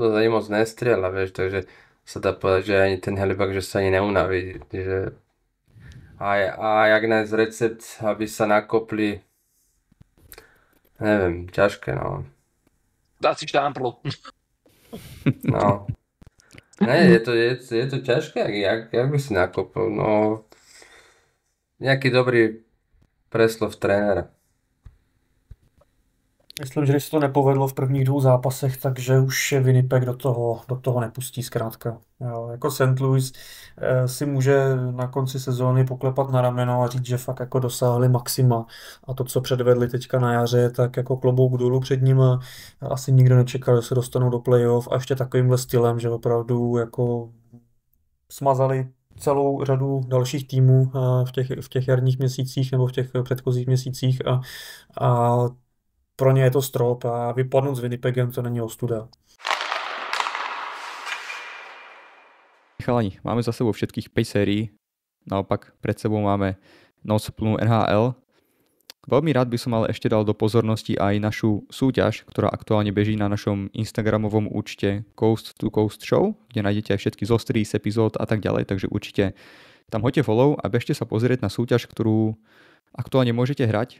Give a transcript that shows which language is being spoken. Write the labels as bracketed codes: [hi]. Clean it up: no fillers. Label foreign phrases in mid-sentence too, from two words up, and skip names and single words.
[sk] Louis ani moc nestrieľa, vieš, takže sa dá povedať, že ani ten Halebak, že sa ani neunaví, že a jak nájsť recept, aby sa nakopli, neviem, ťažké, no. Dá si štámplu. No. Ne, je to ťažké, jak by si nakopol, no, nejaký dobrý preslov trénera. [cs] Myslím, že když se to nepovedlo v prvních 2 zápasech, takže už je Winnipeg do toho nepustí zkrátka. Jo, jako St. Louis si může na konci sezóny poklepat na rameno a říct, že fakt jako dosáhli maxima. A to, co předvedli teďka na jaře, tak jako klobouk dolů před ním asi nikdo nečekal, že se dostanou do playoff a ještě takovýmhle stylem, že opravdu jako smazali celou řadu dalších týmů v těch jarních měsících nebo v těch předchozích měsících a pro ně je to strop a vypadnout s Winnipegem to není ostuda. [sk] Chalani, máme za sebou všetkých 5 sérií, naopak pred sebou máme noc plnú NHL. Veľmi rád by som ale ešte dal do pozornosti aj našu súťaž, ktorá aktuálne beží na našom Instagramovom účte Coast to Coast Show, kde nájdete aj všetky zostrihy z epizód a tak ďalej, takže určite tam hoďte follow a bežte sa pozrieť na súťaž, ktorú aktuálne môžete hrať.